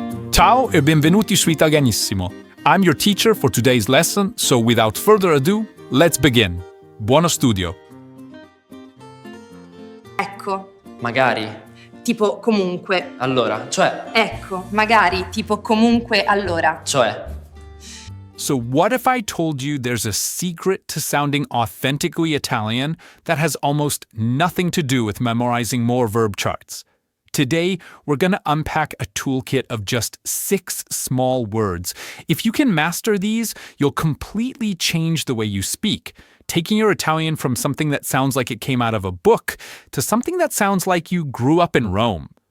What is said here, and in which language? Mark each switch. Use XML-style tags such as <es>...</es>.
<it>Ciao e benvenuti su Italianissimo.</it> <en>I'm your teacher for today's lesson, so without further ado, let's begin.</en> <it>Buono studio. Ecco, Magari, tipo comunque. allora, cioè, Ecco, magari, tipo comunque, allora. cioè.</it> <en>So what if I told you there's a secret to sounding authentically Italian that has almost nothing to do with memorizing more verb charts? Today, we're going to unpack a toolkit of just 6 small words. If you can master these, you'll completely change the way you speak, taking your Italian from something that sounds like it came out of a book to something that sounds like you grew up in Rome.</en>